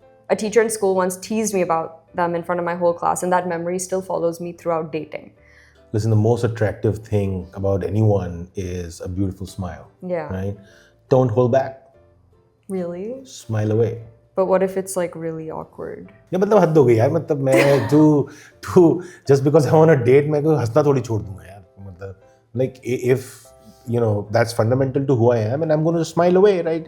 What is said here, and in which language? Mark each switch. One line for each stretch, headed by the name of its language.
English: A teacher in school once teased me about them in front of my whole class, and that memory still follows me throughout dating. Listen, the most attractive thing about anyone is a beautiful smile. Yeah. Right? Don't hold back. Really? Smile away. But what if it's like really awkward?
Hindi: Yeah, मतलब हद हो गई यार. मतलब मैं तू
English: just because I want a date
Hindi: मैं कोई हंसना थोड़ी छोड़ दूँगा यार.
English: मतलब like if that's fundamental to who I am, and I'm going to smile away, right?